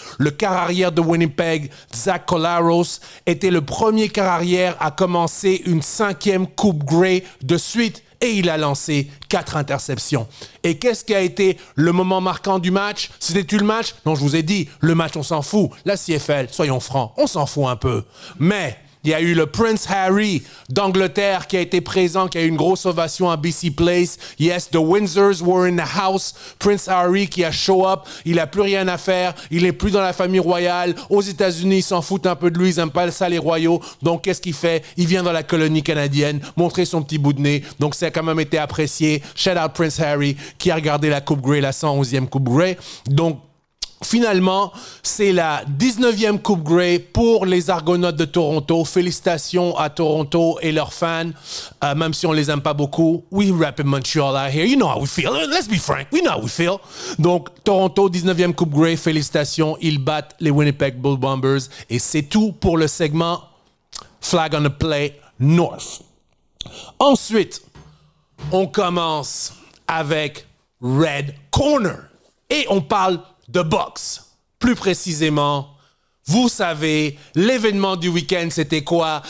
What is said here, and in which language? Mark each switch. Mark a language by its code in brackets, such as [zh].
[fr] Le quart arrière de Winnipeg, Zach Collaros, était le premier quart arrière à commencer une 5e Coupe Grey de suite et il a lancé 4 interceptions. Et qu'est-ce qui a été le moment marquant du match? C'était-tu le match? Non, je vous ai dit, le match, on s'en fout. La CFL, soyons francs, on s'en fout un peu. Mais il y a eu le Prince Harry d'Angleterre qui a été présent, qui a eu une grosse ovation à BC Place. [en] Yes, the Windsors were in the house. [fr] Prince Harry qui a show up, il n'a plus rien à faire, il n'est plus dans la famille royale. Aux États-Unis, ils s'en foutent un peu de lui, ils n'aiment pas ça les royaux. Donc, qu'est-ce qu'il fait? Il vient dans la colonie canadienne, montrer son petit bout de nez. Donc, ça a quand même été apprécié. Shout out Prince Harry qui a regardé la Coupe Grey, la 111e Coupe Grey. Donc, finalement, c'est la 19e Coupe Grey pour les Argonautes de Toronto. Félicitations à Toronto et leurs fans, même si on les aime pas beaucoup. [en] We rap in Montreal out here. You know how we feel. Let's be frank. We know how we feel. [fr] Donc, Toronto, 19e Coupe Grey. Félicitations. Ils battent les Winnipeg Blue Bombers. Et c'est tout pour le segment Flag on the Play North. Ensuite, on commence avec Red Corner. Et on parle de boxe. Plus précisément, vous savez, l'événement du week-end, c'était quoi?